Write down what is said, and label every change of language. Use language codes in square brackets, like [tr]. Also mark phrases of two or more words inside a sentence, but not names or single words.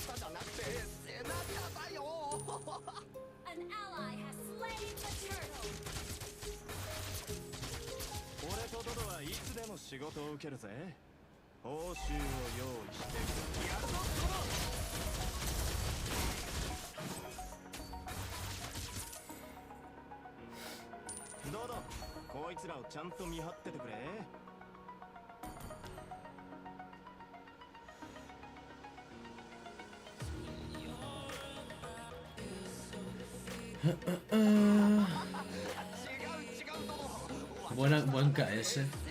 [en] An ally has slain the turtle. [ja] 仕事を受けるぜ。報酬を用意してやるぞ。どうだ、こいつらをちゃんと見張っててくれ。 [es] Buen KS.